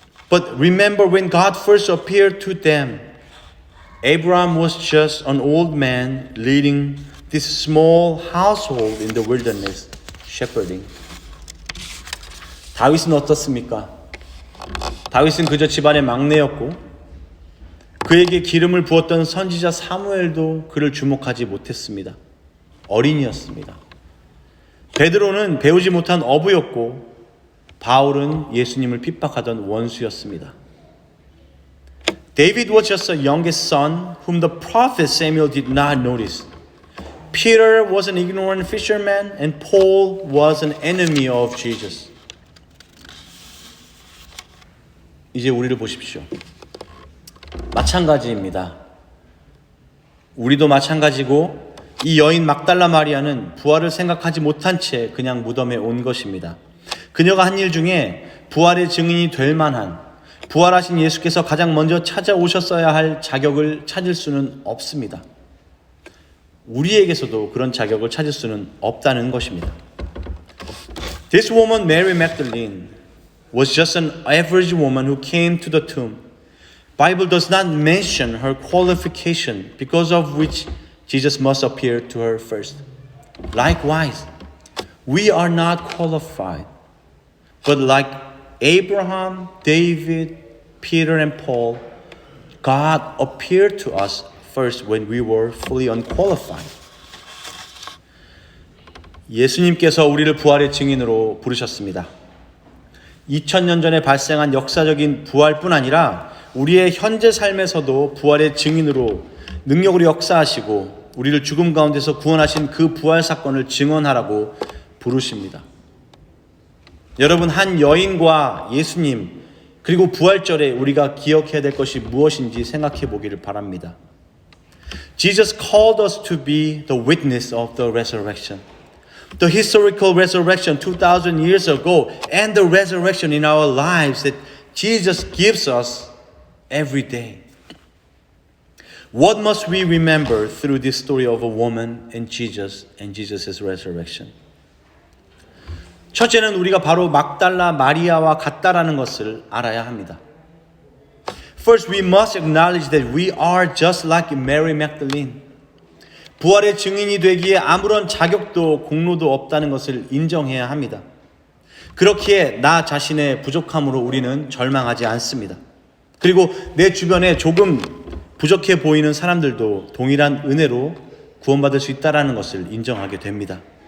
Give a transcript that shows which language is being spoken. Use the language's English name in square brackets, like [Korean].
[English] But remember when God first appeared to them, Abraham was just an old man leading this small household in the wilderness, shepherding. [Korean] 다윗은 어떻습니까? 다윗은 그저 집안의 막내였고 그에게 기름을 부었던 선지자 사무엘도 그를 주목하지 못했습니다. 어린이였습니다. 베드로는 배우지 못한 어부였고 바울은 예수님을 핍박하던 원수였습니다. [English] David was just a youngest son whom the prophet Samuel did not notice. Peter was an ignorant fisherman and Paul was an enemy of Jesus. [Korean] 이제 우리를 보십시오. 마찬가지입니다. 우리도 마찬가지고 이 여인 막달라 마리아는 부활을 생각하지 못한 채 그냥 무덤에 온 것입니다. 그녀가 한 일 중에 부활의 증인이 될 만한 부활하신 예수께서 가장 먼저 찾아오셨어야 할 자격을 찾을 수는 없습니다. 우리에게서도 그런 자격을 찾을 수는 없다는 것입니다. [English] This woman, Mary Magdalene, was just an average woman who came to the tomb. Bible does not mention her qualification because of which Jesus must appear to her first. Likewise, we are not qualified, but like Abraham, David, Peter, and Paul, God appeared to us first when we were fully unqualified. [Korean] 예수님께서 우리를 부활의 증인으로 부르셨습니다. 2000년 전에 발생한 역사적인 부활뿐 아니라 우리의 현재 삶에서도 부활의 증인으로 능력으로 역사하시고 우리를 죽음 가운데서 구원하신 그 부활 사건을 증언하라고 부르십니다. 여러분, 한 여인과 예수님 그리고 부활절에 우리가 기억해야 될 것이 무엇인지 생각해 보기를 바랍니다. [English] Jesus called us to be the witness of the resurrection. The historical resurrection 2,000 years ago and the resurrection in our lives that Jesus gives us every day. What must we remember through this story of a woman and Jesus' resurrection? [Korean] 첫째는 우리가 바로 막달라 마리아와 같다라는 것을 알아야 합니다. [English] First, we must acknowledge that we are just like Mary Magdalene. [Korean] 부활의 증인이 되기에 아무런 자격도 공로도 없다는 것을 인정해야 합니다. 그렇기에 나 자신의 부족함으로 우리는 절망하지 않습니다. 그리고 내 주변에 조금 부족해 보이는 사람들도 동일한 은혜로 구원받을 수 있다는 것을 인정하게 됩니다.